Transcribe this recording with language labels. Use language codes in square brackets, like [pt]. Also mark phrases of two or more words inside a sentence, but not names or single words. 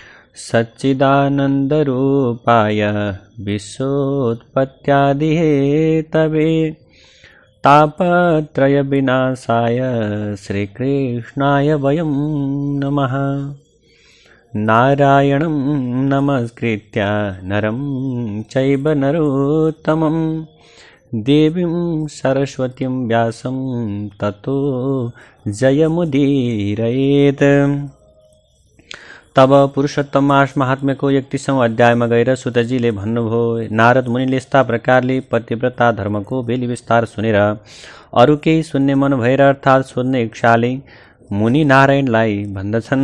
[sa] सच्चिदानन्दरूपाय विश्वोत्पत्त्यादिहेतवे तापत्रयविनाशाय श्रीकृष्णाय वयं नमः। नारायणं नमस्कृत्य नरं चैव नरोत्तमं देवीं सरस्वतीं व्यासं ततो जयमुदीरयेत्। [ne] तब पुरुषोत्तम मास महात्म्य को 31औं अध्यायमा गएर सुतजीले भन्नुभयो, नारद मुनिले यस्ता प्रकारले पतिव्रता धर्मको बेली विस्तार सुनेर अरु केही सुन्ने मन भएर अर्थात् सोध्ने इच्छाले मुनि नारायणलाई भन्दछन्।